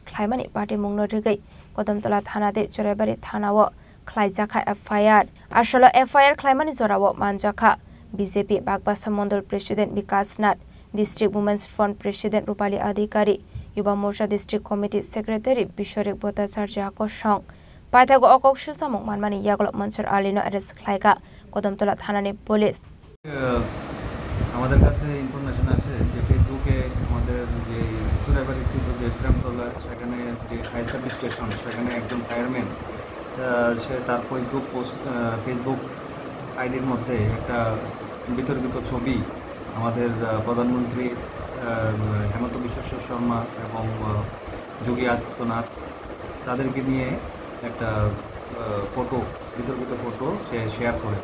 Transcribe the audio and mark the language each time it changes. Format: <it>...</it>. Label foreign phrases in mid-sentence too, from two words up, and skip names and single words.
<trp>खालामनानै पार्टी मुंनो रोगै कदमतला थाना दे जराइबारि थानाव खालायजाखा एफआईआर आसल एफआईआर खालामनानै जराव मानजाखा बीजेपी बागबासा मंडल प्रेसिडेंट विकास नाथ</trp> <en>district women's front president</en> <trp>रूपाली अधिकारी युवा मोर्चा</trp> <en>district committee secretary</en> <trp>बिश्वरेक भट्टाचार्य आकर्षण पाइथागो अকক शिलसामुं मानमानि यागल मनसुर आलीनो एरेस्ट खालायगा कदमतला थानानि पुलिस</trp> <bn>আমাদের কাছে ইনফরমেশন আছে যে ফেসবুকে আমাদের যে চুরাইবাড়ি স্থিত যে প্রেমতলা সেখানে যে</bn> <en>fire service station</en> <bn>সেখানে একজন ফায়ারম্যান সে তার ফেসবুক আইডির মধ্যে একটা বিতর্কিত ছবি আমাদের প্রধানমন্ত্রী হেমন্ত বিশ্ব শর্মা এবং যোগী আদিত্যনাথ তাদেরকে নিয়ে একটা বিতর্কিত ফটো সে শেয়ার করে।</bn>